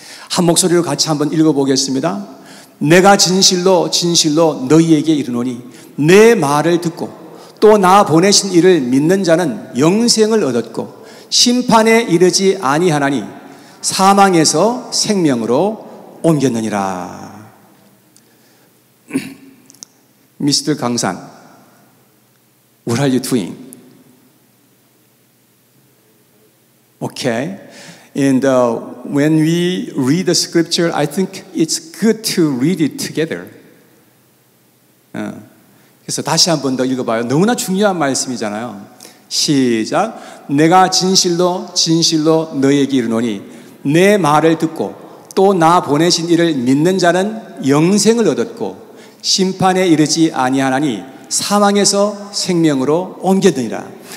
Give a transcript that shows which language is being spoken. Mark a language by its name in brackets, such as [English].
[Korean] 한 목소리로 같이 한번 읽어보겠습니다. 내가 진실로 진실로 너희에게 이르노니 내 말을 듣고 또 나 보내신 이를 믿는 자는 영생을 얻었고 심판에 이르지 아니하나니 사망에서 생명으로 옮겼느니라. [English] Mr. 강산, what are you doing? Okay, and when we read the scripture, I think it's good to read it together. [Korean] 그래서 다시 한 번 더 읽어봐요. 너무나 중요한 말씀이잖아요. 시작. 내가 진실로 진실로 너희에게 이르노니 내 말을 듣고 또 나 보내신 이를 믿는 자는 영생을 얻었고 심판에 이르지 아니하나니 사망에서 생명으로 옮겼느니라.